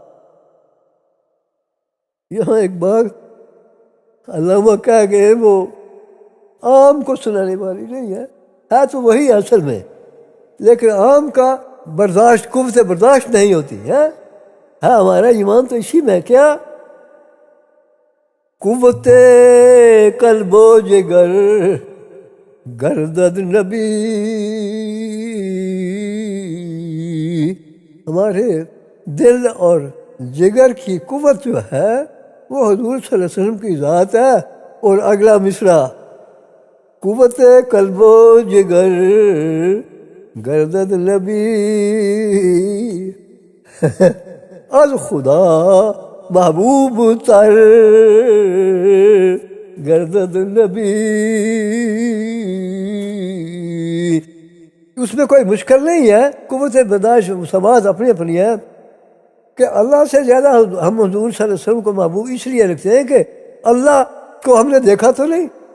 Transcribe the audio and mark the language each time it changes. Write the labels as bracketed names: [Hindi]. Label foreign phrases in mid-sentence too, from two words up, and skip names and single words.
[Urdu] یہاں ایک بار علامہ کہہ گئے، وہ عام کو سنانے والی نہیں ہے تو وہی اصل میں، لیکن عام کا برداشت، قوت برداشت نہیں ہوتی ہے. ہاں ہمارا ایمان تو اسی میں کیا، [Persian] قوت قلب و جگر گردد نبی. [Urdu] ہمارے دل اور جگر کی قوت جو ہے وہ حضور [Arabic] صلی اللہ علیہ وسلم [Urdu] کی ذات ہے. اور اگلا مصرع، [Persian] قوت قلب و جگر گردد نبی از خدا محبوب تر گردد نبی. [Urdu] اس میں کوئی مشکل نہیں ہے. قوت برداشت ثبات اپنی اپنی ہے کہ اللہ سے زیادہ ہم حضور [Arabic] صلی اللہ علیہ وسلم [Urdu] کو محبوب اس لیے رکھتے ہیں کہ اللہ کو ہم نے دیکھا تو نہیں.